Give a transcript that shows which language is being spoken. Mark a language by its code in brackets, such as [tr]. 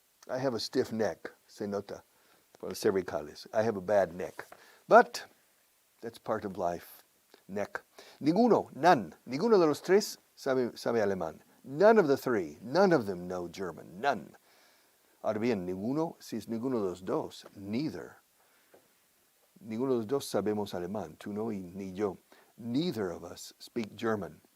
[en] I have a stiff neck. [es] Se nota. Por las cervicales. [en] I have a bad neck. But that's part of life. Neck. None [es] de los 3 sabe alemán. [en] None of the 3. None of them know German. None. [es] Ahora bien, ninguno, si es ninguno de los 2, neither. Ninguno de los 2 sabemos alemán. Tú no y ni yo. [en] Neither of us speak German.